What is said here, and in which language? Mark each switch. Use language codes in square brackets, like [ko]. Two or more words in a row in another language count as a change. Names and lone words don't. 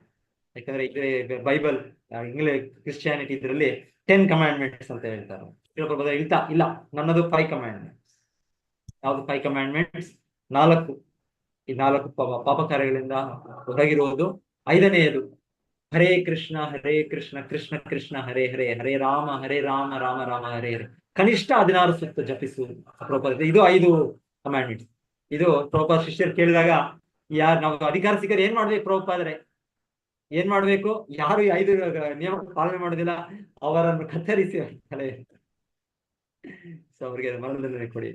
[kn] ಯಾಕಂದ್ರೆ ಬೈಬಲ್, ಇಂಗ್ಲಿಷ್ ಕ್ರಿಶ್ಚಿಯಾನಿಟಿ ಇದರಲ್ಲಿ 10 ಕಮಾಂಡ್ಮೆಂಟ್ಸ್ ಅಂತ ಹೇಳ್ತಾರೆ. ಹೇಳ್ತಾ ಇಲ್ಲ, ನನ್ನದು 5 ಕಮಾಂಡ್ಮೆಂಟ್ಸ್. ಯಾವ್ದು 5 ಕಮಾಂಡ್ಮೆಂಟ್ಸ್? 4. ಈ 4 ಪಾಪ ಕಾರ್ಯಗಳಿಂದ ಹೊರಗಿರುವುದು. [sa] 5ನೇಯದು ಹರೇ ಕೃಷ್ಣ ಕೃಷ್ಣ ಕೃಷ್ಣ ಹರೇ ಹರೇ, ಹರೇ ರಾಮ ರಾಮ ರಾಮ ಹರೇ ಹರೇ. [kn] ಕನಿಷ್ಠ 16 ಸುತ್ತ ಜಪಿಸುವುದು. ಇದು 5 ಕಮಾಂಡ್ಮೆಂಟ್ಸ್. ಇದು ಪ್ರಭುಪಾದ ಶಿಷ್ಯರು ಕೇಳಿದಾಗ, ನಾವು ಅಧಿಕಾರ ಸಿಕ್ಕರೆ ಏನ್ ಮಾಡ್ಬೇಕು ಪ್ರಭುಪಾದ್ರೆ, ಏನ್ ಮಾಡ್ಬೇಕು? ಯಾರು ಈ 5 ನಿಯಮ ಪಾಲನೆ ಮಾಡೋದಿಲ್ಲ ಅವರನ್ನು ಕತ್ತರಿಸಿ ತಲೆ. ಸೊ ಅವ್ರಿಗೆ ಮರಣದಂಡನೆ ಕೊಡಿ.